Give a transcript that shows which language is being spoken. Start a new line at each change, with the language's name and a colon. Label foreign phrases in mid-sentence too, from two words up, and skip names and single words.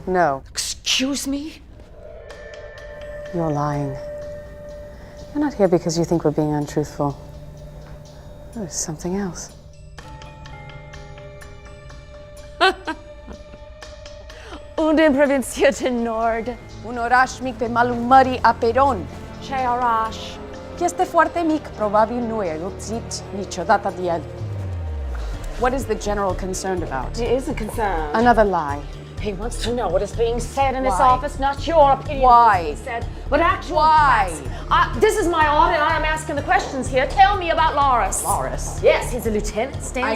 English: No, Excuse me? you're lying. You're not here because you think we're being untruthful. There's something else.
Romanian: Und in provincia nord. Un oraș mic pe malul mării Aperon. Ce oraș? Este foarte mic, probabil nu e auzit niciodată de el.
English: What is the general concerned about? He isn't concerned. Another lie. He wants to know what is being said in this Why? office, not your opinion. Why? of what's being said, but actual Why? facts. This is my audit. I am asking the questions here. Tell me about Loris. Loris? Yes, he's a lieutenant. Stands